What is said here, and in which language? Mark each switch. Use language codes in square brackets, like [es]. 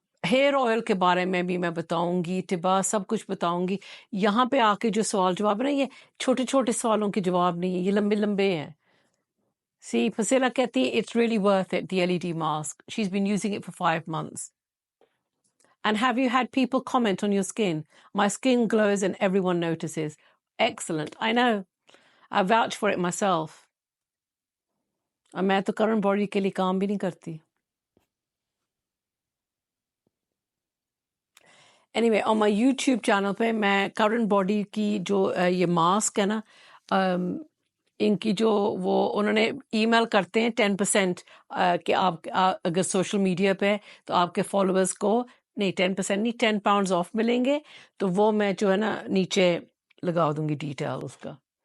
[hi] Hair oil के बारे में भी मैं बताऊंगी टिबा, सब कुछ बताऊंगी। यहाँ पे आके जो सवाल जवाब है ना, ये छोटे छोटे सवालों के जवाब नहीं है, ये लंबे लंबे हैं। [en] सी फसीला [hi] कहती है [en] It's really worth it, the LED mask, she is been using it for 5 months। And have you had people comment on your skin? My skin glows and everyone notices. Excellent. I know. I vouch for it myself. [hi] और मैं तो current body के लिए काम भी नहीं करती। Anyway, on my YouTube channel पे मैं करंट बॉडी की जो ये मास्क है ना, इनकी जो वो उन्होंने ईमेल करते हैं 10% कि आप अगर सोशल मीडिया पे तो आपके फॉलोअर्स को नहीं 10% नहीं 10 पाउंड्स ऑफ मिलेंगे, तो वो मैं जो है ना नीचे लगा दूंगी डिटेल उसका।